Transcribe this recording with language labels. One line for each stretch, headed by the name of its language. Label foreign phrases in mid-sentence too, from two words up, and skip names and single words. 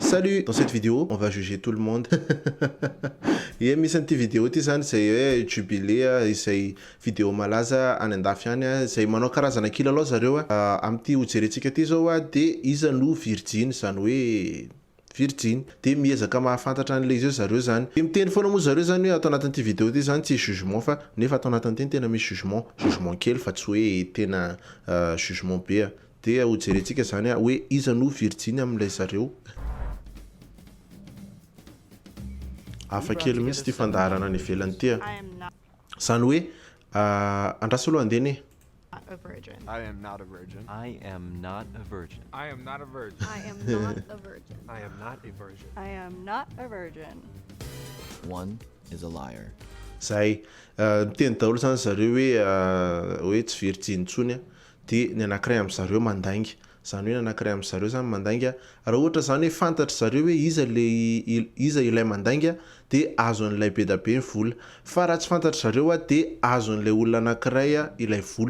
French: Salut! Dans cette vidéo, on va juger tout le monde.
Malagasy: Et misy an'ity vidéo ty zany zay hoe jubilé izay vidéo malaza any andafy any zay manao karazana kilalao zareo am'ty hojerentsika ty zao de Iza No Virjiny zany hoe Virjiny de miezaka mahafantatra an'le izy zareo zany. De miteny foana moa zareo zany hoe atao anatin'ity vidéo ty zany tsy jugement fa nefa atao anatin'ity tena misy jugement kely fa tsy hoe tena jugement be. De hojerentsika zany hoe Iza No Virjiny am'le zareo. Hafa kely mihitsy ty fandaharana any ivelany ty. Zany hoe andraso aloha andeny.
English: A virgin. I am not a virgin. I am not a virgin. I am not a virgin. I am not a virgin. I am not a virgin. I am not a virgin. One is a liar.
Malagasy: Zay miteny daholo zany zareo hoe tsy virjiny tsony de ny anankiray amin'ny zareo mandainga. Zany hoe ny anankiray amin'ny zareo zany mandainga raha ohatra zany hoe fantatra zareo hoe iza ilay mandainga de azon'ilay be da be ny vola fa raha tsy fantatra zareo de azon'ilay olona anankiray ilay vola.